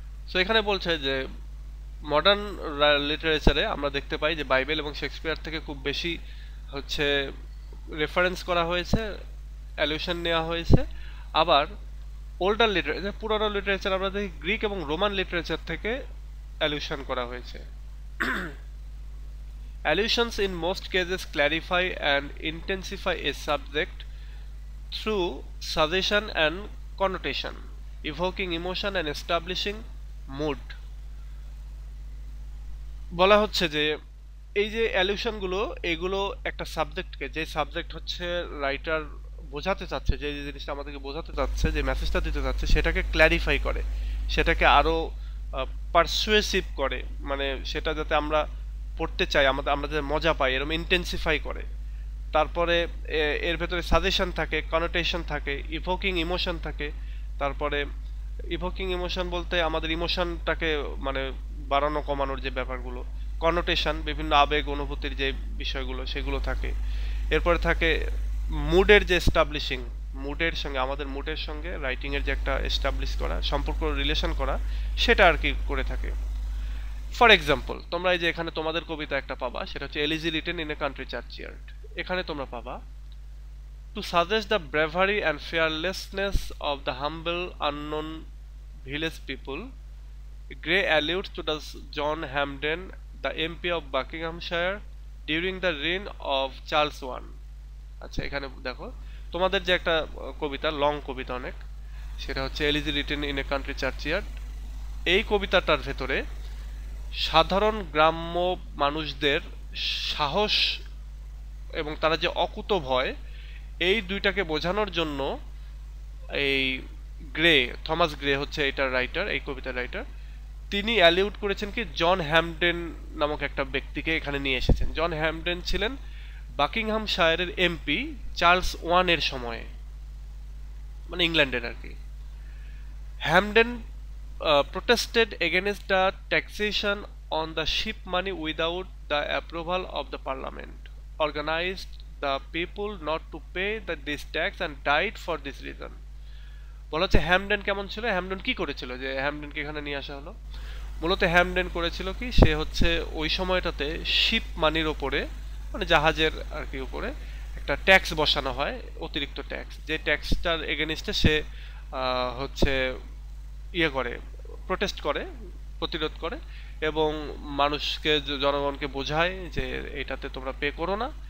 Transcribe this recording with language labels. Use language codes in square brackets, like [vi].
[bn] So এখানে বলছে যে মডার্ন লিটারেচারে আমরা দেখতে পাই যে বাইবেল এবং শেক্সপিয়ার থেকে খুব বেশি হচ্ছে রেফারেন্স করা হয়েছে, অ্যালিউশন নেওয়া হয়েছে। আবার ওল্ডার লিটারেচার, পুরানো লিটারেচার আমরা দেখি গ্রিক এবং রোমান লিটারেচার থেকে অ্যালিউশন করা হয়েছে। [en] Allusions in most cases clarify and intensify a subject through suggestion and connotation, evoking emotion and establishing mood. [bn] বলা হচ্ছে যে এই যে অ্যালিউশন গুলো, এগুলো একটা সাবজেক্টকে, যে সাবজেক্ট হচ্ছে রাইটার বোঝাতে চাচ্ছে, যে জিনিসটা আমাদেরকে বোঝাতে চাচ্ছে, যে মেসেজটা দিতে চাচ্ছে, সেটাকে ক্ল্যারিফাই করে, সেটাকে আরো পারসুয়েসিভ করে, মানে সেটা যাতে আমরা পড়তে চাই, আমরা যাতে মজা পাই, এরকম ইন্টেন্সিফাই করে। তারপরে এর ভেতরে সাজেশন থাকে, কনোটেশন থাকে, ইভোকিং ইমোশন থাকে। তারপরে ইভোকিং ইমোশন বলতে আমাদের ইমোশনটাকে মানে বাড়ানো কমানোর যে ব্যাপারগুলো, কনোটেশন বিভিন্ন আবেগ অনুভূতির যে বিষয়গুলো সেগুলো থাকে। এরপরে থাকে মুডের যে এস্টাবলিশিং, মুডের সঙ্গে, আমাদের মুডের সঙ্গে রাইটিং এর যে একটা এস্টাবলিশ করা, সম্পর্ক রিলেশন করা, সেটা আর কি করে থাকে। ফর এক্সাম্পল, তোমরা এই যে এখানে তোমাদের কবিতা একটা পাবা, সেটা হচ্ছে elegy written in a country চার্চইয়ার্ড। এখানে তোমরা পাবা [en] To suggest the bravery and fearlessness of the humble unknown village people, Gray alludes to the John Hampden, the MP of Buckinghamshire, during the reign of Charles I. [bn] আচ্ছা, এখানে দেখো তোমাদের যে একটা কবিতা, long কবিতা অনেক, সেটা হচ্ছে elegy written in a country চার্চইয়ার্ড। এই কবিতাটার ভেতরে সাধারণ গ্রাম্য মানুষদের সাহস এবং তারা যে অকুত ভয়, এই দুইটাকে বোঝানোর জন্য এই গ্রে, থমাস গ্রে হচ্ছে এটার রাইটার, এই কবিতার রাইটার, তিনি অ্যালিউড করেছেন কি জন হ্যামডেন নামক একটা ব্যক্তিকে এখানে নিয়ে এসেছেন। জন হ্যামডেন ছিলেন বাকিংহামশায়ারের এমপি চার্লস ওয়ান এর সময়ে, মানে ইংল্যান্ডের আর কি। [en] Hampden protested against the taxation on the ship money without the approval of the parliament, organized the people not to pay this tax and died for this reason. [bn] বলা হচ্ছে হ্যামডেন কেমন ছিল, হ্যামডেন কি করেছিল, যে হ্যামডেনকে এখানে নিয়ে আসা হলো। মূলত হ্যামডেন করেছিল কি, সে হচ্ছে ওই সময়টাতে শিপ মানির ওপরে, মানে জাহাজের আর কি উপরে একটা ট্যাক্স বসানো হয়, অতিরিক্ত ট্যাক্স, যে ট্যাক্সটার এগেনিস্টে সে হচ্ছে ইয়ে করে, প্রোটেস্ট করে, প্রতিরোধ করে, এবং মানুষকে, জনগণকে বোঝায় যে এটাতে তোমরা পে করো না।